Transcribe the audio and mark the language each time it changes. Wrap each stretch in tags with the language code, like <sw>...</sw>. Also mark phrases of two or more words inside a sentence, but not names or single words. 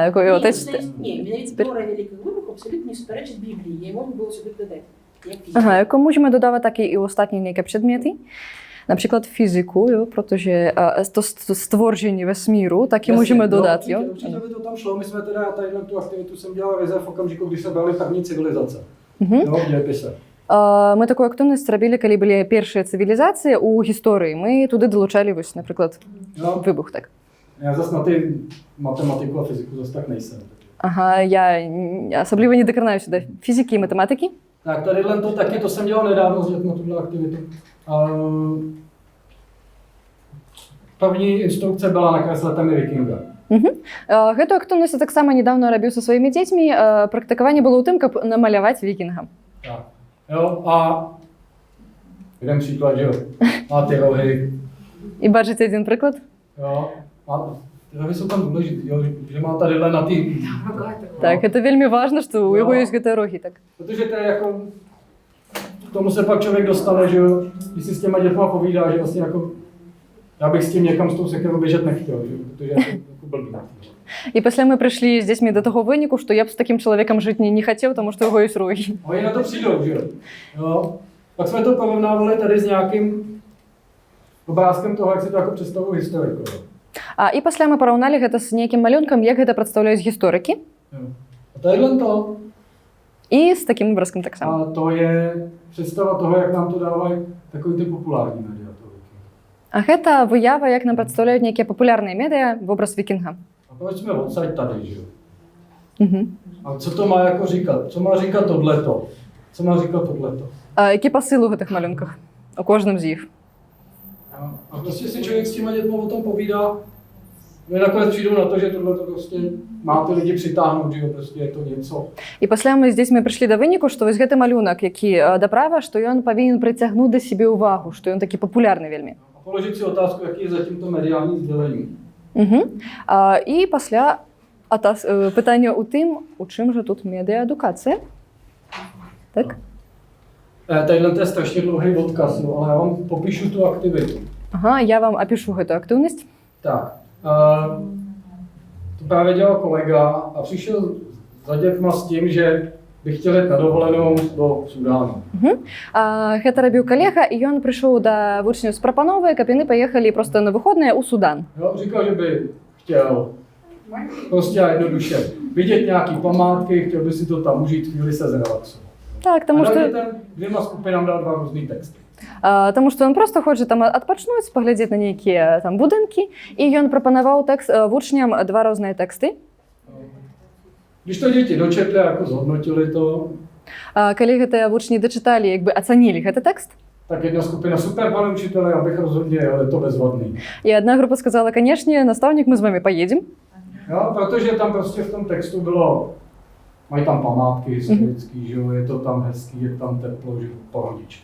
<be>Якое</be> <uk>Ні, менавіта тэорыя вялікага вибуху абсолютно не суперечить Біблії, її можна було сюди додати. Яку можемо додавати і останні які предмети. Наприклад, фізику,</uk> <cs>protože to stvoření vesmíru, taky můžeme dodat, jo? Určitě by to tam šlo. My jsme teda tadyhle tu aktivitu jsem dělal vize v okamžiku, když se brali první civilizace. Jo, v dějepise.</cs> <uk>Ми таку активність робили, коли були перші цивілізації у історії. Ми туди долучали, ось, наприклад, вибух. Так.</uk> <cs>Já zase na ty matematiku a fyziku zase tak nejsem.</cs> <uk>Я особливо не докарнаю сюди фізики і математики.</uk> <cs>Tak tadyhle to taky, to jsem dělal nedávno s dětmi, tuhle aktivitu. První instrukce byla nakreslet mi vikinga.</cs> <be>Гэту актыўнасць я таксама недавно рабіў са сваімі дзецьмі. Практыкаванне было ў тым, каб намаляваць вікінга.</be> <cs>Tak. Jo, a jeden příklad, že jo, má ty rohy.</cs> <be>І бачыце адзін прыклад?</be> <cs>Jo, a ty rohy jsou tam důležitý, jo, že má tadyhle na ty...</cs> <be>Так, гэта вельмі важна, што ў яго ёсць гэтыя рогі. Так.</be> <cs>Protože to je jako... K tomu se pak člověk dostane, že jo, když si s těma dětma povídá, že vlastně jako... Já bych s tím někam s tou sekerou běžet nechtěl, že? Protože je to jako blbý.</cs> <be>І пасля мы прыйшлі з дзецьмі да таго выніку, што я б з такім чалавекам жыць не хацеў, таму што яго ёсць рогі.</be> <cs>Oni na to přijdou, že jo. Pak jsme to porovnávali tady s nějakým obrázkem toho, jak si to jako představují historiku.</cs> <be>І пасля мы параўналі гэта з нейкім малюнкам, як гэта прадстаўляюць гісторыкі.</be> <cs>A tadyhle to.</cs> <be>І з такім образком таксама.</be> <cs>A to je představa toho, jak nám to dávají takový ty populární média.</cs> <be>А гэта выява, як нам прадстаўляюць нейкія папулярныя медыа вобраз вікінга.</be> <cs>A proč jsme odsaď tady, že jo? A co to má jako říkat? Co má říkat tohleto? Co má říkat tohleto?</cs> <be>Які пасыл у гэтых малюнках? У кожным з іх.</be> <cs>A prostě si člověk s těma dětma o tom povídá, no nakonec přijdou na to, že tohleto prostě má ty lidi přitáhnout, že jo, prostě je to něco.</cs> <be>І пасля мы здесь мы прыйшлі да выніку, што вось гэты малюнак, які даправа, што ён павінен прыцягнуць да сябе ўвагу, што ён такі папулярны вельмі.</be> <cs>A položit si otázku, jaký je zatím to mediální sdělení.</cs> <be>І пасля пытання ў тым, у чым жа тут медыаадукацыя? Так?</be> <cs>Tadyhle je strašně dlouhý odkaz, no, ale já vám popíšu tu aktivitu.</cs> <be>Я вам опишу гэту актыўнасць.</be> <cs>Tak, to právě dělal kolega a přišel za dětma s tím, že by chtěl jít na dovolenou do Sudánu.</cs> <be>Гэта рабіў калега, і ён прыйшоў да вучняў з прапановай, каб яны паехалі проста на выходныя ў Судан.</be> <cs>Jo, říkal, že by chtěl prostě jednoduše vidět nějaký památky, chtěl by si to tam užít, chvíli se zrelaxovat.</cs> <be>Так, таму што</be> <cs>dvěma skupinám dal dva různý texty.</cs> <be>Таму што ён проста хоча там адпачнуць, паглядзець на нейкія там будынкі, і ён прапанаваў вучням два розныя тэксты.</be> <cs>Když to děti dočetli, jako zhodnotili to,</cs> <be>Калі гэтыя вучні дачыталі, як бы ацанілі гэты тэкст,</be> <cs>tak jedna skupina super, pane učitele, já bych rozhodně, ale to bezvadný.</cs> <be>і адна група сказала, канешне, настаўнік, мы</be> <ru>з вами поедем.</ru> <cs>Jo, protože tam prostě v tom textu bylo, mají tam památky historický, že jo, je to tam hezký, je tam teplo, že pohodička.</cs>